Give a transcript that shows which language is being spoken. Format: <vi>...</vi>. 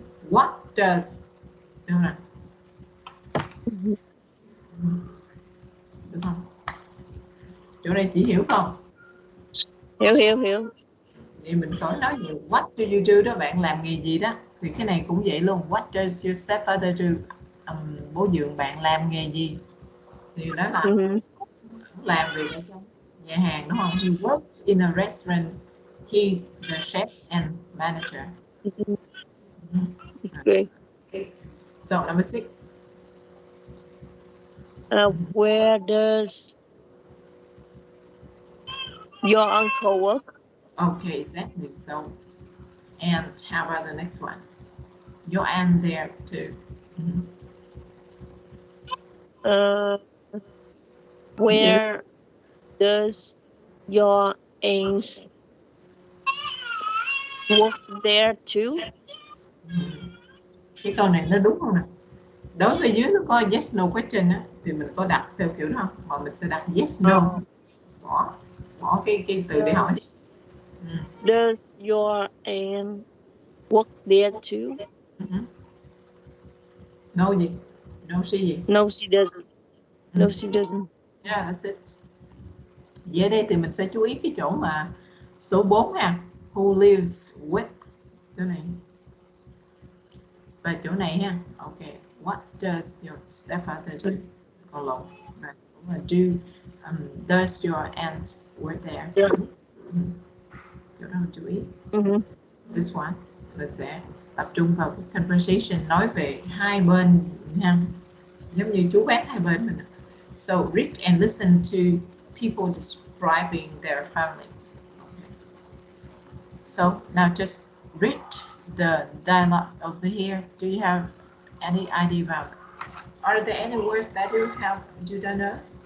<en>What does,</en> <vi>đúng rồi, được không? Chỗ này chỉ hiểu không? Hiểu. Thì mình khỏi nói nhiều.</vi> <en>What do you do</en> <vi>đó, bạn làm nghề gì đó? Thì cái này cũng vậy luôn.</vi> <en>What does your stepfather do?</en> <vi>Bố dượng bạn làm nghề gì? Thì đó là làm việc ở trong nhà hàng đúng không?</vi> <en>He works in a restaurant. He's the chef and manager. Okay. So number 6. Where does your uncle work? Okay, exactly. So, and how about the next one? Your aunt there too. Uh, where does your aunt work there too?</en> <vi>Cái câu này nó đúng không nè? Đối với dưới nó có</vi> <en>yes no question</en> <vi>á, thì mình có đặt theo kiểu đó không? Mà mình sẽ đặt yes no. Bỏ cái từ để hỏi đi.</vi> <en>Does your aunt work there too? No gì? No she gì? No, she doesn't. No, she doesn't. Yeah, that's it.</en> <vi>Dưới đây thì mình sẽ chú ý cái chỗ mà số 4 ha.</vi> <en>Who lives with?</en> <vi>Chỗ này. Và chỗ này ha. Ok.</vi> <en>What does your stepfather do?</en> <vi>Câu lộn. Và cũng là do.</vi> <en>Does your aunt work there too?</en> <vi>Chỗ đó mình chú ý.</vi> <en>This one.</en> <vi>Mình sẽ tập trung vào cái conversation nói về hai bên ha. Giống như chú bác hai bên mình.</vi> <en>So read and listen to people describing their families. Okay. So now just read the dialogue over here. Do you have any idea about it? Are there any words that you don't know?</en>